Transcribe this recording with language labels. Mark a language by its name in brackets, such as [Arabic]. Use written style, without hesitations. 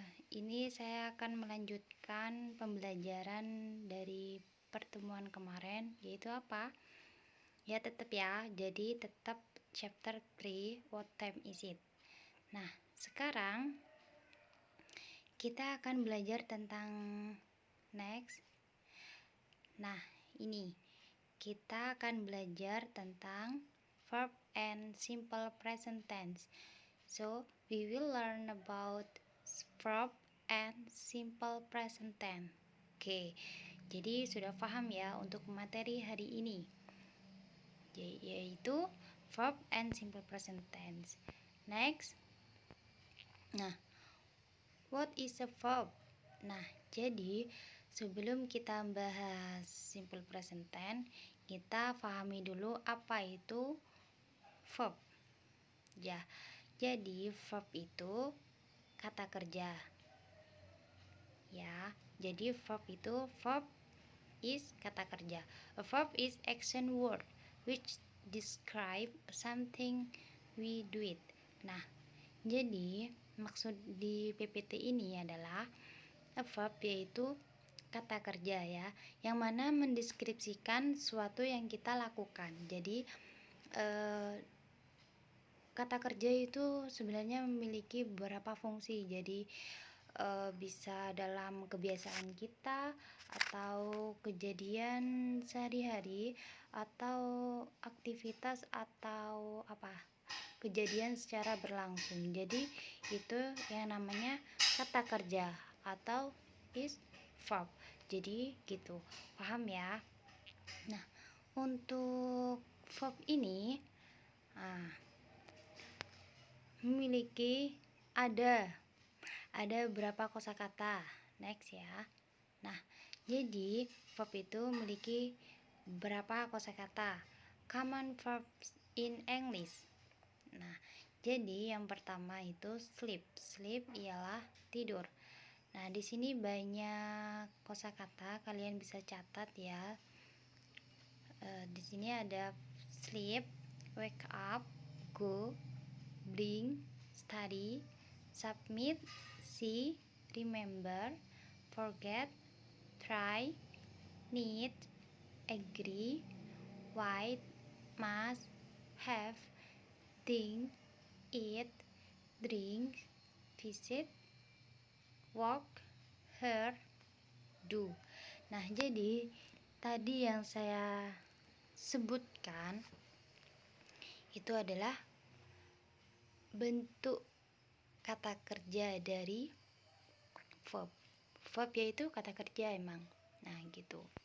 [Indonesian] Ini saya akan melanjutkan pembelajaran dari pertemuan kemarin, yaitu apa? Ya tetap ya, jadi tetap chapter 3, [English] what time is it? [Indonesian] Nah, sekarang kita akan belajar tentang next. Nah, ini kita akan belajar tentang [English] verb and simple present tense. So, we will learn about verb and simple present tense. [Indonesian] Oke, jadi sudah paham ya untuk materi hari ini, yaitu [English] verb and simple present tense. Next. Nah, what is a verb? [Indonesian] Nah, jadi sebelum kita bahas simple present tense, kita pahami dulu apa itu verb. Ya, jadi verb itu kata kerja. Ya, jadi verb is kata kerja. [English] A verb is action word which describe something we do it. [Indonesian] Nah, jadi maksud di PPT ini adalah a verb yaitu kata kerja ya, yang mana mendeskripsikan sesuatu yang kita lakukan. Jadi kata kerja itu sebenarnya memiliki beberapa fungsi. Jadi bisa dalam kebiasaan kita atau kejadian sehari-hari atau aktivitas atau kejadian secara berlangsung. Jadi itu yang namanya kata kerja atau is verb. Jadi gitu, paham ya? Nah, untuk verb ini memiliki ada berapa kosakata. Next ya. Nah, jadi verb itu memiliki berapa kosakata? [English] Common verbs in English. [Indonesian] Nah, jadi yang pertama itu sleep. Sleep ialah tidur. Nah, di sini banyak kosakata, kalian bisa catat ya. Di sini ada [English] sleep, wake up, go, bring, study, submit, see, remember, forget, try, need, agree, write, must, have, think, eat, drink, visit, walk, hear, do. [Indonesian] Nah, jadi tadi yang saya sebutkan itu adalah bentuk kata kerja dari verb. Verb yaitu kata kerja emang. Nah, gitu.